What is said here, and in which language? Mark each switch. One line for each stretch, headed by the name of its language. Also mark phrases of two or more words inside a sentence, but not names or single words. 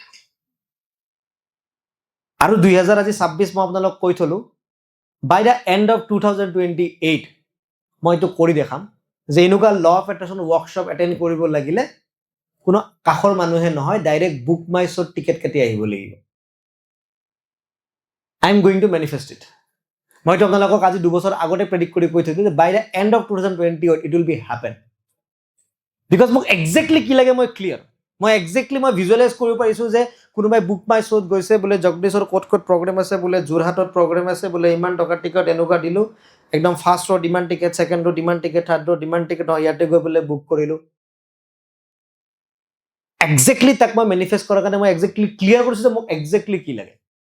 Assamese: আৰু 2026 মই আপোনালোক কৈ থলো,
English: by the end of
Assamese: 2028 মই এইটো কৰি দেখাম যে এনেকুৱা
English: law of attraction workshop attend
Assamese: কৰিব লাগিলে কোনো কাষৰ মানুহে নহয়, ডাইৰেক্ট বুক মাই শ্ব'ত টিকেট কাটি আহিব লাগিব।
English: I am going to manifest it.
Assamese: মইতো আপোনালোকক আজি 2 বছৰ আগতে প্ৰেডিক্ট কৰি কৈ থৈছোঁ যে
English: by the end of 2020 it will be happen.
Assamese: বিকজ মোক একজেক্টলি কি লাগে মই ক্লিয়াৰ। মই একজেক্টলি মই ভিজুৱেলাইজ কৰিব পাৰিছোঁ যে কোনোবাই বুক মাই শ্ব'ত গৈছে, বোলে জগদীশৰ ক'ত ক'ত প্ৰগ্ৰেম আছে, বোলে যোৰহাটত প্ৰগ্ৰেম আছে, বোলে ইমান টকাৰ টিকট এনেকুৱা দিলোঁ, একদম
English: first showত
Assamese: ইমান টিকেট,
English: second showত
Assamese: ইমান টিকেট,
English: third showত
Assamese: ইমান টিকেট, ইয়াতে গৈ বোলে বুক কৰিলোঁ। একজেক্টলি তাক মই মেনিফেষ্ট কৰাৰ কাৰণে মই একজেক্টলি ক্লিয়াৰ কৰিছোঁ যে মোক একজেক্টলি কি লাগে।